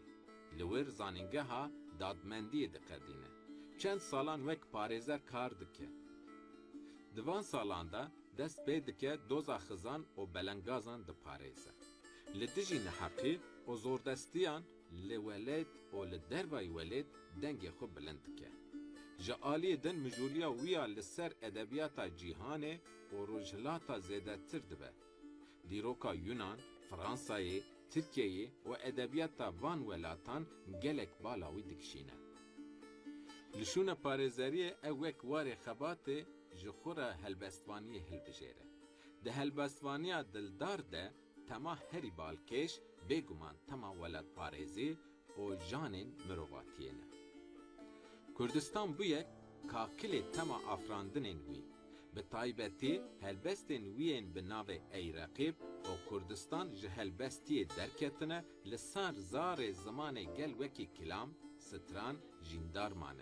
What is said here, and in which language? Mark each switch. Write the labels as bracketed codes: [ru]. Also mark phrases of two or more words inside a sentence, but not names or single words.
[ku] لەوێر زانینگەها دادمەندیە دقەدینە چەند ساڵان وەک پارێزەر کار دکە دوان ساڵاندا دەست پێ دکە دۆزا خزان و بەلەنگازان دپارێزە لە دژی نەحەقی و زۆردەستیان لە وەلێت و لە دەربای وەلێت دەنگێ خۆ بلند دکە ji aliyê din mijûliya wî ya li ser edebiyata cîhanê û rojhilata zêdetir dibe. Dîroka Yunan, Fransayê, Tirkiyeyê û edebiyata van welatan gelek bala wî dikişîne. Li şûna parêzeriyê ew wek warê xebatê ji xwe re helbestvaniyê hilbijêre. ده هلبستوانیا دلدار ده تما هری بالکش بگومان تما ولد پارێزی و جانên mirovatiyê ne. Kurdistan bûye kakilê tema afrandinên wî. Bi taybetî helbestên wî yên bi navê Eyreqîb û Kurdistan ji helbestiyê derketine li ser zarê zimanê gel wekî kilam, stran, jîndar mane.